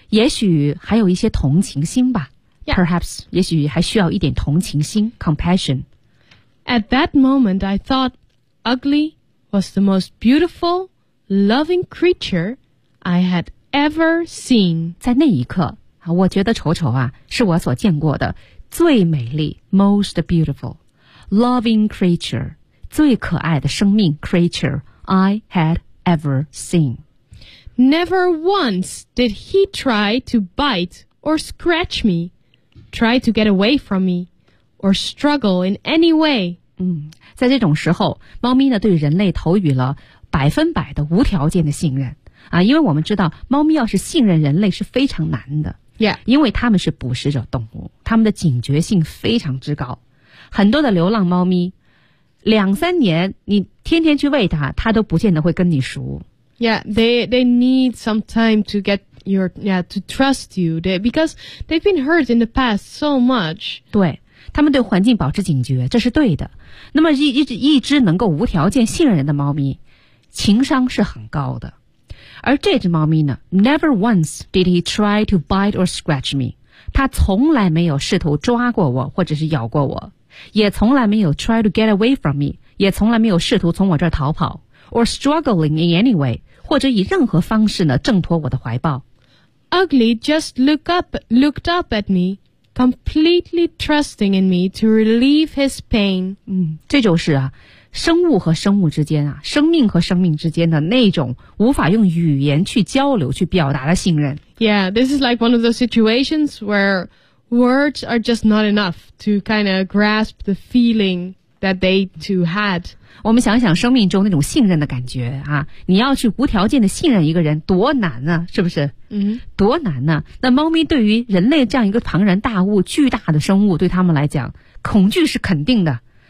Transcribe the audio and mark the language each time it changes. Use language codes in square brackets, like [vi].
[zh] 也许还有一些同情心吧。 [en] Yeah. [zh] Perhaps, 也许还需要一点同情心 compassion. [en] At that moment, I thought Ugly was the most beautiful, loving creature I had ever seen. [zh] 在那一刻，我觉得丑丑啊，是我所见过的最美丽 [en] most beautiful. Loving creature, [zh] 最可爱的生命 [en] creature I had ever seen. Never once did he try to bite or scratch me, try to get away from me, or struggle in any way.、 [zh] 嗯、在这种时候，猫咪呢对人类投予了百分百的无条件的信任、啊、因为我们知道猫咪要是信任人类是非常难的、 [en] yeah. [zh] 因为它们是捕食者动物，它们的警觉性非常之高。很多的流浪猫咪两三年你天天去喂它，它都不见得会跟你熟。 [en] Yeah, they need some time to get your, yeah, to trust you. Because they've been hurt in the past so much. [zh] 对，他们对环境保持警觉，这是对的。那么一只能够无条件信任人的猫咪，情商是很高的。而这只猫咪呢， [en] Never once did he try to bite or scratch me. [zh] 它从来没有试图抓过我或者是咬过我。也从来没有 [en] try to get away from me， [zh] 也从来没有试图从我这儿逃跑 [en] or struggling in any way， [zh] 或者以任何方式呢挣脱我的怀抱。 [en] Ugly just looked up at me， completely trusting in me to relieve his pain、 [zh] 嗯、这就是啊生物和生物之间啊生命和生命之间的那种无法用语言去交流去表达的信任。 [en] Yeah， this is like one of those situations whereWords are just not enough to kind of grasp the feeling that they two had. [zh] 我们想想生命中那种信任的感觉啊，你要去无条件的信任一个人多难啊，是不是？嗯、mm-hmm. ，多难呢、啊？那猫咪对于人类这样一个庞然大物、巨大的生物，对他们来讲，恐惧是肯定的。